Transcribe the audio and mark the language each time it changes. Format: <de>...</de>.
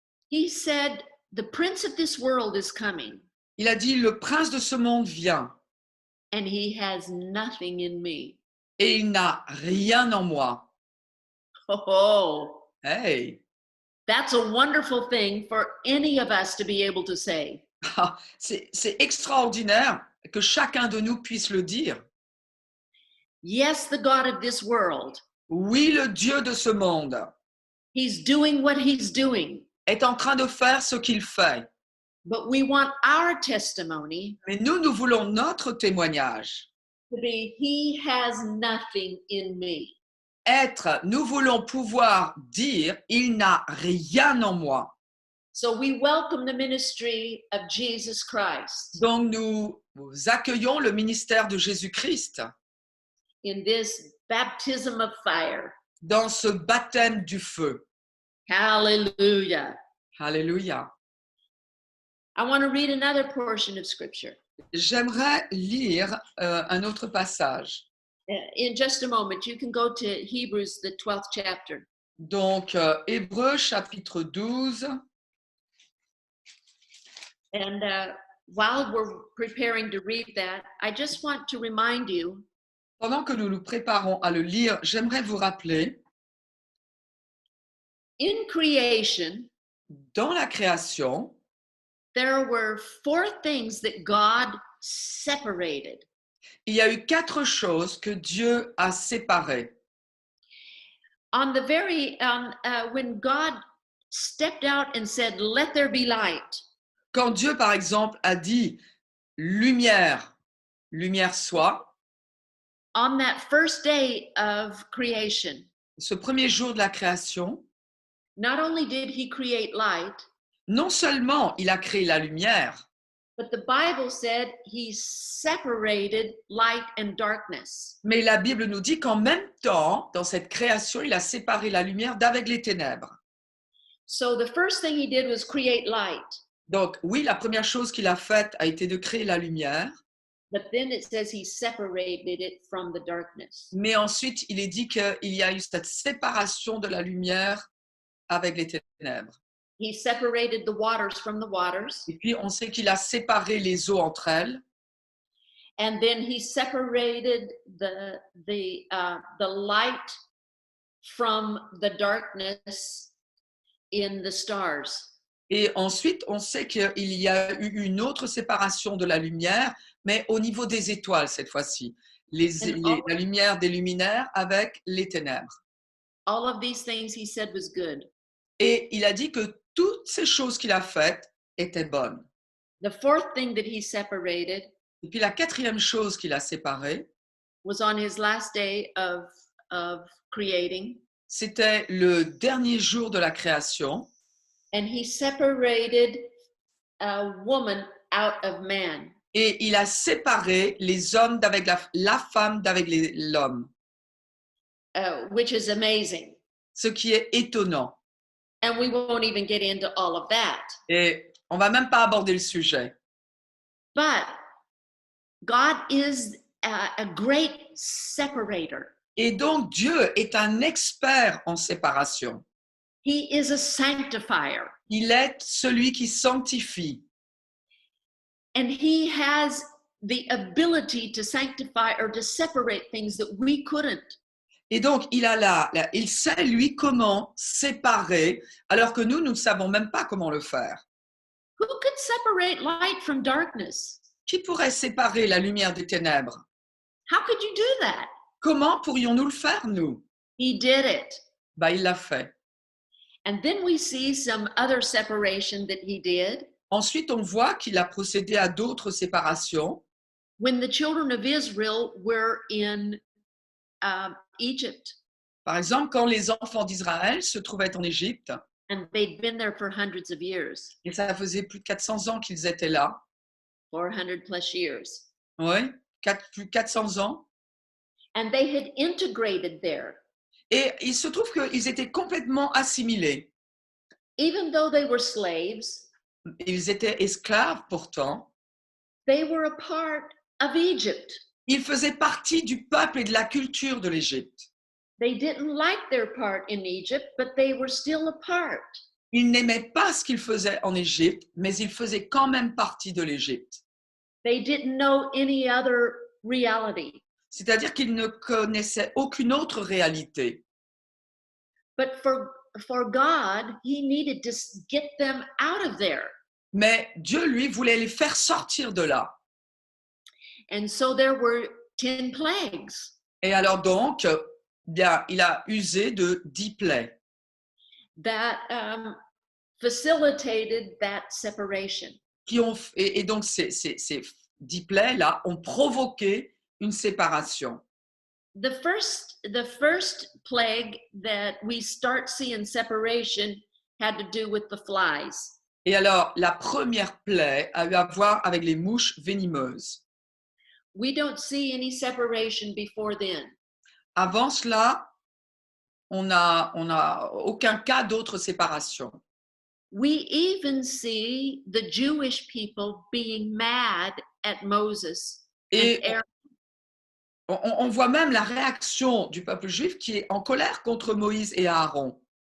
<en>He said, "The prince of this world is coming,</en> <fr>Il a dit, le prince de ce monde vient</fr> <en>and he has nothing in me."</en> <fr>et il n'a rien en moi. Oh, Hey,</fr> <en>that's a wonderful thing for any of us to be able to say.</en> <fr>c'est extraordinaire que chacun de nous puisse le dire.</fr> <en>Yes, the God of this world,</en> <fr>Oui, le Dieu de ce monde</fr> <en>he's doing what he's doing,</en> <fr>est en train de faire ce qu'il fait.</fr> <en>but we want our testimony</en> <fr>Mais nous voulons notre témoignage</fr> <en>to be, he has nothing in me.</en> <fr>nous voulons pouvoir dire, il n'a rien en moi.</fr> <en>So we welcome the ministry of Jesus Christ</en> <fr>Donc nous accueillons le ministère de Jésus-Christ</fr> <en>in this baptism of fire.</en> <fr>dans ce baptême du feu.</fr> <en>Hallelujah.</en> <fr>Alléluia.</fr> <en>I want to read another portion of scripture.</en> <fr>J'aimerais lire un autre passage.</fr> <en>In just a moment, you can go to Hebrews, the 12th chapter.</en> <fr>Donc, Hébreux chapitre 12.</fr> <en>And while we're preparing to read that, I just want to remind you</en> <fr>Pendant que nous nous préparons à le lire, j'aimerais vous rappeler,</fr> <en>in creation,</en> <fr>dans la création,</fr> <en>there were 4 things that God separated.</en> <fr>il y a eu 4 choses que Dieu a séparées.</fr> <en>On the very, when God stepped out and said, "Let there be light,"</en> <fr>Quand Dieu, par exemple, a dit « lumière, lumière soit »,</fr> <en>on that first day of creation,</en> <fr>ce premier jour de la création,</fr> <en>not only did he create light,</en> <fr>non seulement il a créé la lumière,</fr> <en>but the Bible said he separated light and darkness.</en> <fr>mais la Bible nous dit qu'en même temps, dans cette création, il a séparé la lumière d'avec les ténèbres.</fr> <en>So the first thing he did was create light.</en> <fr>Donc oui, la première chose qu'il a faite a été de créer la lumière,</fr> <en>But then it says he separated it from the darkness.</en> <fr>mais ensuite il est dit qu'il y a eu cette séparation de la lumière avec les ténèbres.</fr> <en>He separated the waters from the waters,</en> <fr>Et puis on sait qu'il a séparé les eaux entre elles,</fr> <en>and then he separated the light from the darkness in the stars.</en> <fr>et ensuite on sait qu'il y a eu une autre séparation de la lumière, mais au niveau des étoiles cette fois-ci, la lumière des luminaires avec les ténèbres.</fr> <en>All of these things he said was good.</en> <fr>Et il a dit que toutes ces choses qu'il a faites étaient bonnes.</fr> <en>The 4th thing that he separated</en> <fr>Et puis la 4e chose qu'il a séparée,</fr> <en>was on his last day of creating,</en> <fr>c'était le dernier jour de la création,</fr> <en>and he separated a woman out of man.</en> <fr>et il a séparé les hommes d'avec la femme d'avec l'homme,</fr> <en>Which is amazing.</en> <fr>ce qui est étonnant.</fr> <en>And we won't even get into all of that.</en> <fr>Et on ne va même pas aborder le sujet.</fr> <en>But God is a great separator.</en> <fr>Et donc Dieu est un expert en séparation.</fr> <en>He is a sanctifier.</en> <fr>Il est celui qui sanctifie.</fr> <en>And he has the ability to sanctify or to separate things that we couldn't.</en> <fr>Et donc, il sait, lui, comment séparer, alors que nous ne savons même pas comment le faire.</fr> <en>Who could separate light from darkness?</en> <fr>Qui pourrait séparer la lumière des ténèbres?</fr> <en>How could you do that?</en> <fr>Comment pourrions-nous le faire, nous?</fr> <en>He did it.</en> <fr>Ben, il l'a fait.</fr> <en>And then we see some other separation that he did.</en> <fr>Ensuite, on voit qu'il a procédé à d'autres séparations.</fr> <en>When the children of Israel were in Egypt,</en> <fr>Par exemple, quand les enfants d'Israël se trouvaient en Égypte,</fr> <en>and they'd been there for hundreds of years,</en> <fr>et ça faisait plus de 400 ans qu'ils étaient là,</fr> <en>400 plus years,</en> <fr>oui, plus de 400 ans,</fr> <en>and they had integrated there.</en> <fr>et il se trouve qu'ils étaient complètement assimilés.</fr> <en>Even though they were slaves,</en> <fr>Ils étaient esclaves pourtant.</fr> <en>they were a part of Egypt.</en> <fr>Ils faisaient partie du peuple et de la culture de l'Égypte.</fr> <en>They didn't like their part in Egypt, but they were still a part.</en> <fr>Ils n'aimaient pas ce qu'ils faisaient en Égypte, mais ils faisaient quand même partie de l'Égypte.</fr> <en>They didn't know any other reality.</en> <fr>C'est-à-dire qu'ils ne connaissaient aucune autre réalité.</fr> <en>But for God, he needed to get them out of there.</en> <fr>Mais Dieu, lui, voulait les faire sortir de là.</fr> <en>And so there were 10 plagues.</en> <fr>Et alors donc, bien, il a usé de 10 plaies</fr> <en>That facilitated that separation.</en> <fr>et donc ces 10 plaies-là ont provoqué une séparation.</fr> <en>The first plague that we start seeing separation had to do with the flies.</en> <fr>Et alors, la première plaie a eu à voir avec les mouches venimeuses.</fr> <en>We don't see any separation before then.</en> <fr>Avant cela, on n'a aucun cas d'autre séparation.</fr> <en>We even see the Jewish people being mad at Moses and</en> <fr>Et,</fr> <en>Aaron.</en> <fr>on voit même la réaction du peuple juif qui est en colère contre Moïse et Aaron.</fr>